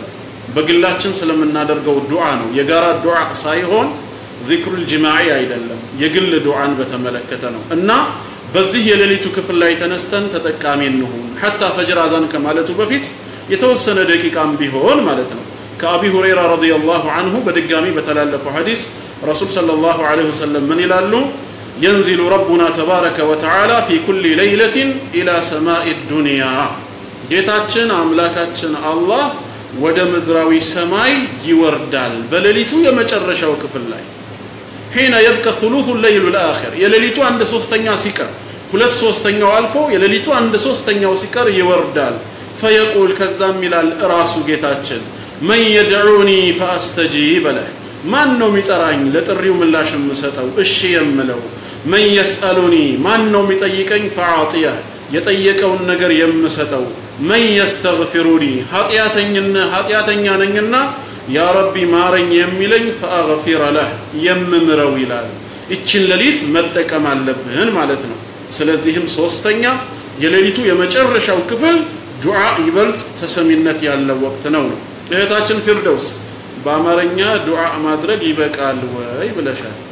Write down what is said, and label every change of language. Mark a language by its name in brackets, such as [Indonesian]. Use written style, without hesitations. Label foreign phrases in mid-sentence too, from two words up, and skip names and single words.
[Amharic] በግላችን ስለምናደርገው ዱዓ ነው የጋራ ዱዓ ሳይሆን [Arabic] الذكر الجماعي [Amharic] አይደለም የግል ዱዓን በተመለከተ ነው እና በዚህ የሌሊቱ ክፍል ላይ ተነስተን ተጠቃሚ እንሁን حتى ፈጅር አዛን ከማለቱ በፊት የተወሰነ ደቂቃም ቢሆን ማለት ነው ከአቢ ሁረይራ [Arabic] رضي الله عنه [Amharic] በድጋሚ በተላለፈው ሐዲስ [Arabic] رسول صلى الله عليه وسلم [Amharic] ምን ይላሉ [Arabic] ينزل ربنا تبارك وتعالى في كل ليلة إلى سماء الدنيا [Amharic] ጌታችን አምላካችን አላህ ወደ ምድራዊ ሰማይ ይወርዳል በሌሊቱ የመጨረሻው ክፍል ላይ [Arabic] حين يبقى ثلث الليل الآخر [Amharic] يليلቱ 1/3ኛ ሲቀር 2/3ኛው አልፎ የሌሊቱ 1/3ኛው ሲቀር ይወርዳል فيقول ከዛም ይላል ራሱ ጌታችን [Arabic] من يدعوني فاستجيب له [Amharic] ማን ነው የሚጠራኝ ለጥሪው ምላሽ የምሰጠው እሺ የምለው [Arabic] من يسألني [Amharic] ማን ነው የሚጠይቀኝ فاعطيه የጠየቀውን ነገር የምሰጠው [Arabic] من يستغفرني [Amharic] ኃጢአተኛ ነኝና [Arabic] يا ربي [Amharic] ማረኝ የሚለኝ [Arabic] فاغفر له [Amharic] የምምረው ይላል እቺን ሌሊት መጠቀም አለብን ማለት ነው ስለዚህም ሶስተኛ የሌሊቱ የመጨረሻው ክፍል ዱዓ ይበልጥ ተሰሚነት ያለው ወቅት ነው እህታችን ፊርደውስ በአማርኛ ዱዓ ማድረግ ይበቃል ወይ ብለሻል